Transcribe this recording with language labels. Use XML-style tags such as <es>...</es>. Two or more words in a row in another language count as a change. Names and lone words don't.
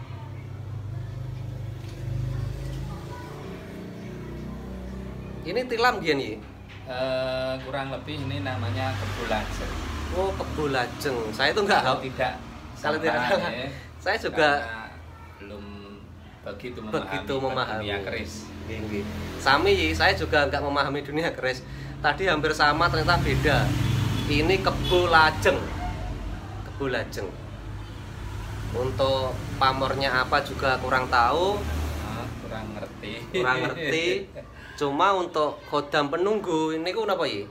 <id>Ini tilam gini. Kurang lebih ini namanya kebulajeng. Oh, kebulajeng. Saya tuh nggak Kalau tahu. tidak Kalau tidak salah, salah. ya, Saya juga karena belum begitu memahami dunia keris. Nggih. Sami, saya juga nggak memahami dunia keris. Tadi hampir sama, ternyata beda. Ini kebulajeng. Kebulajeng. Untuk pamornya apa juga kurang tahu, Kurang ngerti. kurang ngerti. Cuma untuk khodam penunggu ini ku apa ya?</id>